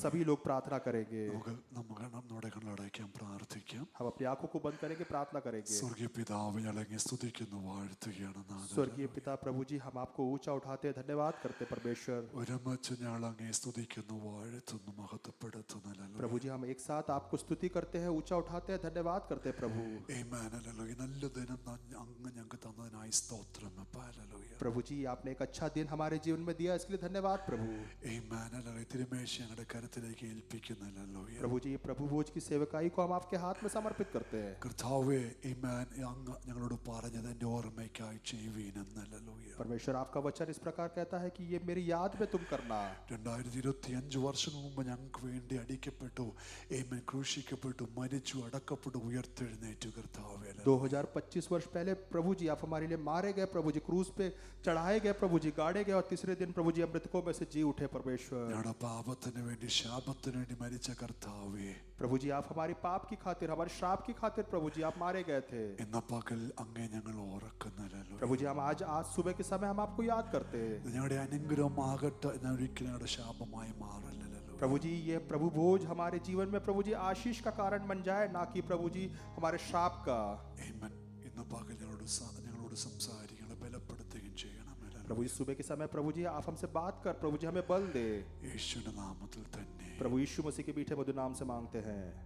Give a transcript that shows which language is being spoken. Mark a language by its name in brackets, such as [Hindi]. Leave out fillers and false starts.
[Hindi] सभी लोग प्रार्थना करेंगे। [Malayalam] നമ്മുടെ കണ്ണടയ്ക്കാൻ പ്രാർത്ഥിക്കാം. [Hindi] हम अपनी आंखों को बंद करेंगे, प्रार्थना करेंगे। [Malayalam] സ്വർഗീയ പിതാവേ, ഞങ്ങളെ സ്തുതിക്കുന്നു, വാഴ്ത്തുകയാണ് നാഥ. [Hindi] स्वर्गीय पिता प्रभु जी, हम आपको ऊंचा उठाते हैं, धन्यवाद करते हैं परमेश्वर। [Malayalam] ഒരുമിച്ച് ഞങ്ങൾ അങ്ങേ സ്തുതിക്കുന്നു, വാഴ്ത്തുന്നു, മഹത്വപ്പെടുത്തുന്നു. ഹല്ലേലൂയ. [Hindi] प्रभु जी, हम एक साथ आपको स्तुति करते हैं, ऊंचा उठाते हैं, धन्यवाद करते हैं प्रभु। [Malayalam] ആമേൻ. ഹല്ലേലൂയ. നല്ല ദിനം അങ്ങ് ഞങ്ങൾക്ക് തന്നതിനായി സ്തോത്രം. ഹല്ലേലൂയ. [Hindi] प्रभु जी, आपने एक अच्छा दिन हमारे जीवन में दिया, इसके लिए धन्यवाद प्रभु। [Malayalam] ആമേൻ. ഹല്ലേലൂയ. തിരുമേശ ഞങ്ങളുടെ കരത്തിലേക്ക് ഏൽപ്പിക്കുന്നു. ഹല്ലേലൂയ. [Hindi] प्रभु जी, प्रभु भोज की सेवकाई को हम आपके हाथ में समर्पित करते हैं। [Malayalam] കർത്താവേ, ആമേൻ, അങ്ങ് ഞങ്ങളോട് പറഞ്ഞത് എൻ്റെ ഓർമ്മയ്ക്കായി ചെയ്യുവീനെന്ന്. ഹല്ലേലൂയ. [Hindi] परमेश्वर, आपका वचन इस प्रकार कहता है कि ये मेरी याद में तुम करना। [Malayalam] 2025 വർഷം മുമ്പ് ഞങ്ങൾക്ക് വേണ്ടി അടിക്കപ്പെട്ടു, ആമേൻ, ക്രൂശിക്കപ്പെട്ടു, മരിച്ചു, അടക്കപ്പെട്ടു, ഉയർത്തെഴുന്നേറ്റു. കർത്താവേ, [Hindi] 2025 वर्ष पहले प्रभु जी आप हमारे लिए मारे गए, प्रभु जी क्रूस पे चढ़ाए गए, प्रभु जी गाड़े गए, और तीसरे दिन प्रभु जी अमृतकों में से जी उठे। परमेश्वर, [Malayalam] ഞങ്ങളുടെ പാപത്തിന് വേണ്ടി, ശാപത്തിന് വേണ്ടി മരിച്ച കർത്താവേ, [Hindi] प्रभु जी आप हमारी पाप की खातिर, हमारे श्राप की खातिर प्रभु जी आप मारे गए थे। [Malayalam] ഇന്ന പകൽ അങ്ങേ ഞങ്ങൾ ഓർക്കുന്നില്ലല്ലോ. [Hindi] प्रभु जी, हम आज सुबह के समय हम आपको याद करते हैं। [Malayalam] ഞങ്ങളുടെ അനുഗ്രഹമാകട്ടെ, ഒരിക്കലും ഞങ്ങളുടെ ശാപമായി മാറില്ലല്ലോ. [Hindi] प्रभु जी, ये प्रभु भोज हमारे जीवन में प्रभु जी आशीष का कारण बन जाए, ना कि प्रभु जी हमारे श्राप का। [Malayalam] ആമേൻ. ഇന്ന് പകൽ ഞങ്ങളോട് സംസാരിക്കണം, ബലപ്പെടുത്തുകയും ചെയ്യണം. [Hindi] प्रभु जी, सुबह के समय प्रभु जी आप हमसे बात कर, प्रभु जी हमें बल दे। [Malayalam] യേശുവിന്റെ നാമത്തിൽ തന്നെ. [Hindi] प्रभु यीशु मसीह के मीठे मधुर नाम से मांगते हैं।